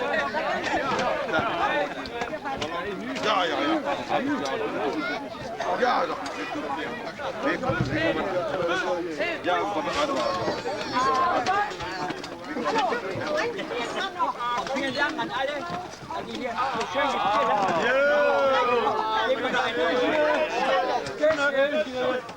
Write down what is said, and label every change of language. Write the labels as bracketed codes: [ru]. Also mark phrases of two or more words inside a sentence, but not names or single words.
[nl] Ja, ja, ja. Ja, dat is ja, van de Aardewagen. [de] Vielen Dank an alle, die hier so schön gespielt haben. Geben wir noch ein Öhrchen.